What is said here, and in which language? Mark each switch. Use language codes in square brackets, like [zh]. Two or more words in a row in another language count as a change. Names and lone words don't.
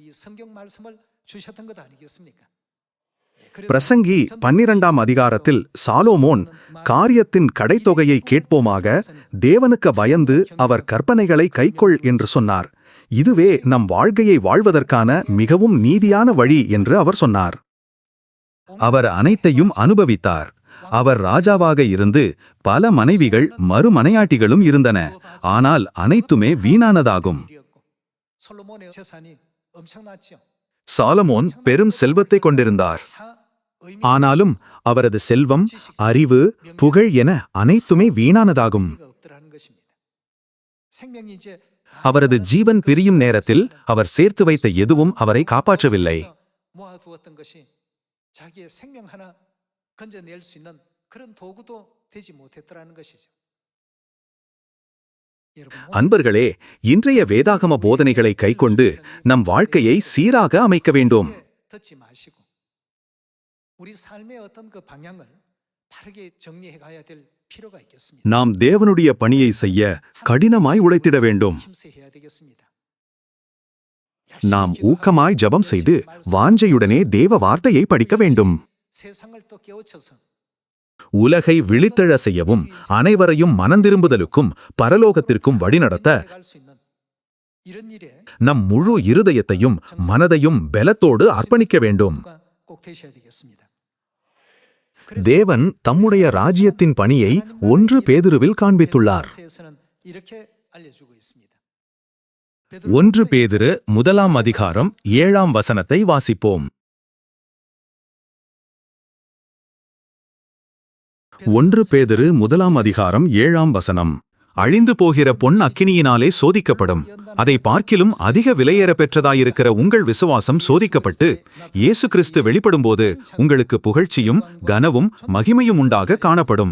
[ta] பிரசங்கி 12ஆம் அதிகாரத்தில் சாலோமோன் காரியத்தின் கடைத்தொகையை கேட்போமாக, தேவனுக்கு பயந்து அவர் கற்பனைகளை கைக்கொள் என்று சொன்னார். இதுவே நம் வாழ்க்கையை வாழ்வதற்கான மிகவும் நீதியான வழி என்று அவர் சொன்னார். அவர் அனைத்தையும் அனுபவித்தார். அவர் ராஜாவாக இருந்து பல மனைவிகள் மறுமனையாட்டிகளும் இருந்தன. ஆனால் அனைத்துமே வீணானதாகும். [ko] 솔로몬의 재산이 엄청났죠. [ta] சாலமோன் பெரும் செல்வத்தை கொண்டிருந்தார். [ko] 다 의미가 [ta] ஆனாலும் அவரது செல்வம், அறிவு, புகழ் என அனைத்துமே வீணானதாகும். [ko] 없더라는 것입니다. 생명이 이제 [ta] அவரது ஜீவன் பிரியும் நேரத்தில் அவர் சேர்த்து வைத்த எதுவும் அவரை காப்பாற்றவில்லை. [ko] 모아두었던 것이 자기의 생명 하나 건져낼 수 있는 그런 도구도 되지 못했더라는 것이죠. 여러분, [ta] அன்பர்களே, இன்றைய வேதாகம போதனைகளை கைக்கொண்டு நம் வாழ்க்கையை சீராக அமைக்க வேண்டும். [ko] 듣지 마시고 우리 삶의 어떤 그 방향을 바르게 정리해 가야 될 필요가 있겠습니다. [ta] நாம் தேவனுடைய பணியை செய்ய கடினமாய் உழைத்திட வேண்டும். [ko] 힘써 해야 되겠습니다. [ta] நாம் ஊக்கமாய் ஜெபம் செய்து வாஞ்சையுடனே தேவ வார்த்தையை படிக்க வேண்டும். [ko] 세상을 또 깨우쳐서 [ta] உலகை விழித்தெழ செய்யவும் அனைவரையும் மனந்திரும்புதலுக்கும் பரலோகத்திற்கும் வழிநடத்த [ko] 갈 수 있는 이런 일에 [ta] நம் முழு இருதயத்தையும் மனதையும் பலத்தோடு அர்ப்பணிக்க வேண்டும். [ko] 꼭 되셔야 되겠습니다. [ta] தேவன் தம்முடைய ராஜ்யத்தின் பணியை 1 பேதுருவில் காண்பித்துள்ளார். [ko] 에서는 이렇게 알려주고 있습니다. [ta] 1 பேதுரு 1ஆம் அதிகாரம் 7ஆம் வசனத்தை வாசிப்போம். 1 பேதுரு 1ஆம் அதிகாரம் 7ஆம் வசனம். அழிந்து போகிற பொன் அக்கினியினாலே சோதிக்கப்படும். அதை பார்க்கிலும் அதிக விலையேற பெற்றதாயிருக்கிற உங்கள் விசுவாசம் சோதிக்கப்பட்டு இயேசு கிறிஸ்து வெளிப்படும்போது உங்களுக்கு புகழ்ச்சியும் கனவும் மகிமையும் உண்டாக காணப்படும்.